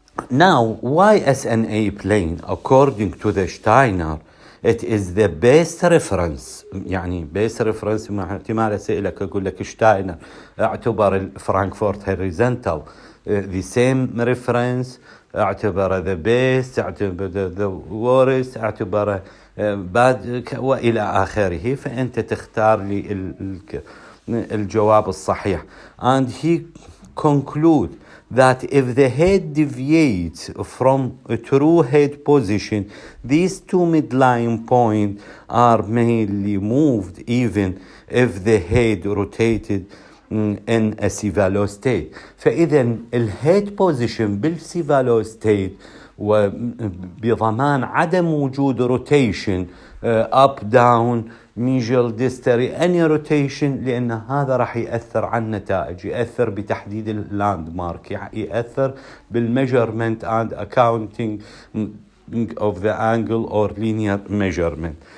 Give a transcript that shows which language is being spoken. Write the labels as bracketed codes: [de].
[en] Now why SNA plane according to the Steiner it is the best reference. [ar] يعني [en] best reference [ar] مع احتمال أسألك أقول لك شتاينر اعتبر الفرانكفورت هوريزونتال [en] the same reference، [ar] اعتبر [en] the best، [ar] اعتبر [en] the worst، [ar] اعتبر bad وإلى آخره. فأنت تختار لي الجواب الصحيح. [en] And he conclude that if the head deviates from a true head position, these two midline points are mainly moved even if the head rotated in a cephalo state. [ar] فإذا الهيد بوزيشن بالسيفالو ستيت وبضمان عدم وجود روتيشن [en] up down mesial distary any rotation [ar] لأن هذا راح يأثر على النتائج، يأثر بتحديد اللاند مارك، يأثر بال [en] measurement and accounting of the angle or linear measurement.